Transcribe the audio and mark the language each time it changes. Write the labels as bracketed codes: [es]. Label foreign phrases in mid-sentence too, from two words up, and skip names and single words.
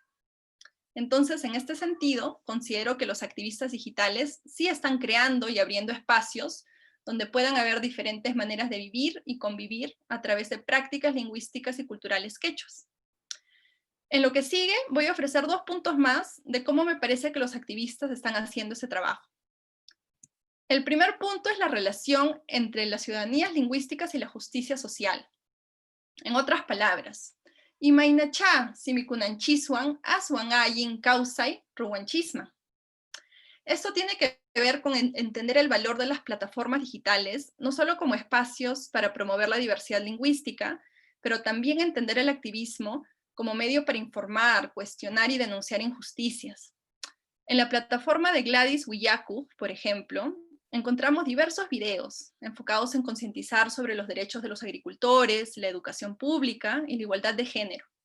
[es] Entonces, en este sentido, considero que los activistas digitales sí están creando y abriendo espacios donde puedan haber diferentes maneras de vivir y convivir a través de prácticas lingüísticas y culturales quechuas. En lo que sigue, voy a ofrecer 2 puntos más de cómo me parece que los activistas están haciendo ese trabajo. El primer punto es la relación entre las ciudadanías lingüísticas y la justicia social. En otras palabras, [qu] Imainacha simikunanchiswan aswan causai ruanchisma. [es] Esto tiene que ver con entender el valor de las plataformas digitales, no solo como espacios para promover la diversidad lingüística, pero también entender el activismo como medio para informar, cuestionar y denunciar injusticias. En la plataforma de Gladys Willaku, por ejemplo, encontramos diversos videos enfocados en concientizar sobre los derechos de los agricultores, la educación pública y la igualdad de género.